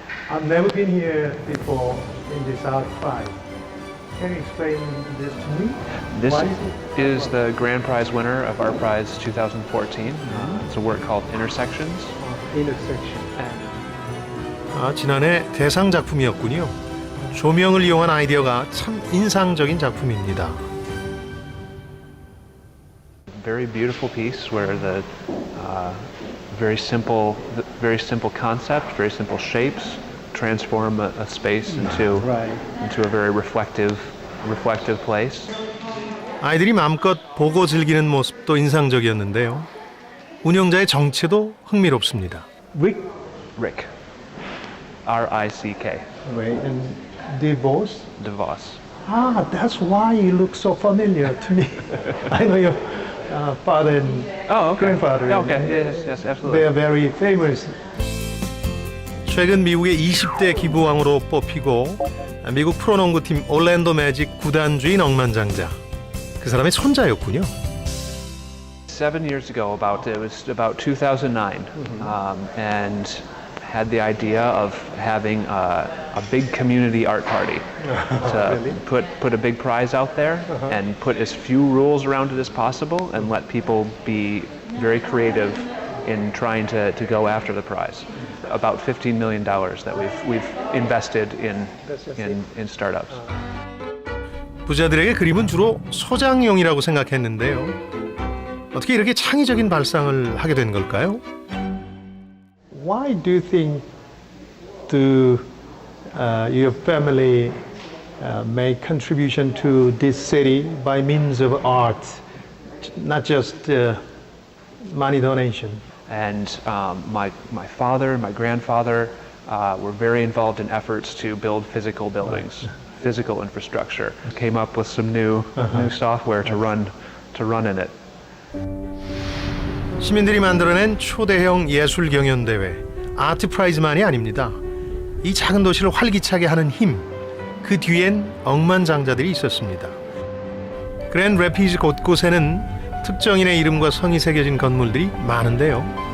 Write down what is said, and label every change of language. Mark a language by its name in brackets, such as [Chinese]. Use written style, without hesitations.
[English] I've never been here before in this art prize. Can you explain this to me? This is the grand prize winner of Art Prize 2014. It's a work called Intersections. Intersection. [Korean] 지난해 대상 작품이었군요. 조명을 이용한 아이디어가 참 인상적인 작품입니다. [English] Very beautiful piece where the very simple concept, very simple shapes transform a space into a very reflective place. [Korean] 아이들이 마음껏 보고 즐기는 모습도 인상적이었는데요. 운영자의 정체도 흥미롭습니다. [English] Rick. R-I-C-K. Right, and DeVos? DeVos. Ah, that's why you look so familiar to me. I know your father and grandfather. Okay, yes, absolutely. They are very famous. [Korean] 최근 미국의 20대 기부왕으로 뽑히고 미국 프로농구팀 올랜도 매직 구단주인 억만장자. 그 사람의 손자였군요. [English] 7 years ago, it was about 2009, and had the idea of having a big community art party to put a big prize out there and put as few rules around it as possible and let people be very creative in trying to go after the prize. About $15 million that we've invested in startups. [Korean] 부자들에게 그림은 주로 소장용이라고 생각했는데요. 어떻게 이렇게 창의적인 발상을 하게 된 걸까요? [English] Why do you think your family make contribution to this city by means of art, not just money donation? And my father and my grandfather were very involved in efforts to build physical buildings, physical infrastructure. Came up with some new software to run in it. [Korean] 시민들이 만들어낸 초대형 예술 경연 대회, 아트 프라이즈만이 아닙니다. 이 작은 도시를 활기차게 하는 힘, 그 뒤엔 억만장자들이 있었습니다. 그랜드 래피즈 곳곳에는 특정인의 이름과 성이 새겨진 건물들이 많은데요.